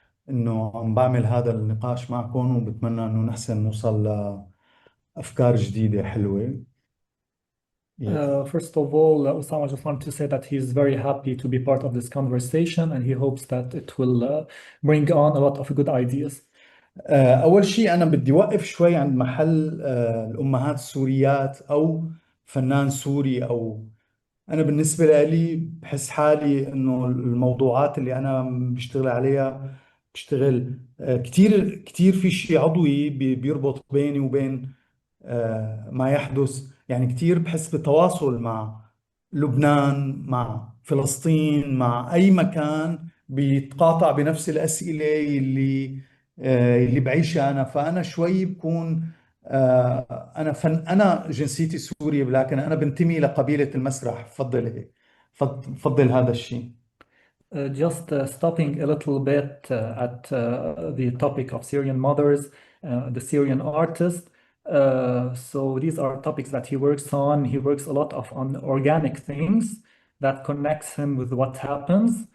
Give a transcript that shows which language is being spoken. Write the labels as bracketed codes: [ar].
[ar] إنه عم بعمل هذا النقاش معكم، وبتمنى إنه نحسن نوصل لأفكار جديدة حلوة. [en] First of all, Osama just wanted to say that he's very happy to be part of this conversation and he hopes that it will bring on a lot of good ideas. [ar] أول شيء أنا بدي وقف شوي عند محل الأمهات السوريات أو فنان سوري. أو أنا بالنسبة لي بحس حالي إنه الموضوعات اللي أنا بشتغل عليها بشتغل كتير في شيء عضوي بيربط بيني وبين ما يحدث. يعني كتير بحس بتواصل مع لبنان، مع فلسطين، مع أي مكان بيتقاطع بنفس الأسئلة اللي بعيشها أنا. فأنا شوي بكون أنا جنسيتي سورية، لكن أنا بنتمي لقبيلة المسرح. بفضل هذا الشيء. [en] Just stopping a little bit at the topic of Syrian mothers, the Syrian artist. So these are topics that he works on. He works a lot on organic things that connects him with what happens.